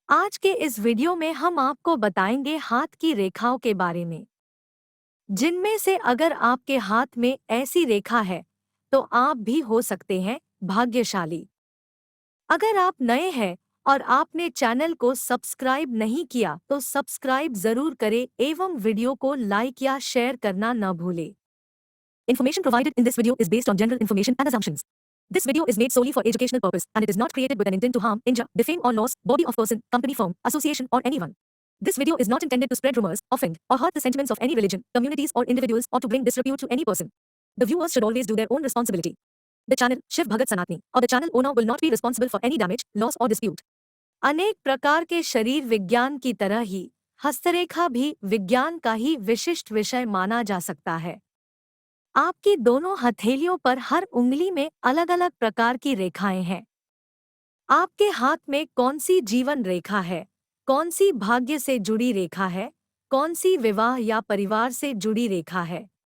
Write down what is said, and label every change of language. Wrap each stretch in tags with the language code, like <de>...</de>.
<hi>आज के इस वीडियो में हम आपको बताएंगे हाथ की रेखाओं के बारे में, जिनमें से अगर आपके हाथ में ऐसी रेखा है तो आप भी हो सकते हैं भाग्यशाली। अगर आप नए हैं और आपने चैनल को सब्सक्राइब नहीं किया तो सब्सक्राइब जरूर करें एवं वीडियो को लाइक या शेयर करना न भूलें।</hi> <en>Information provided in this video is based on general information and assumptions. This video is made solely for educational purpose and it is not created with an intent to harm, injure, defame or loss body of person, company, firm, association or anyone. This video is not intended to spread rumors, offend or hurt the sentiments of any religion, communities or individuals or to bring disrepute to any person. The viewers should always do their own responsibility. The channel Shiv Bhagat Sanatni or the channel owner will not be responsible for any damage, loss or dispute.</en> <hi>अनेक प्रकार के शरीर विज्ञान की तरह ही हस्तरेखा भी विज्ञान का ही विशिष्ट विषय माना जा सकता है। आपकी दोनों हथेलियों पर हर उंगली में अलग अलग प्रकार की रेखाएं हैं। आपके हाथ में कौन सी जीवन रेखा है, कौन सी भाग्य से जुड़ी रेखा है, कौन सी विवाह या परिवार से जुड़ी रेखा है।</hi>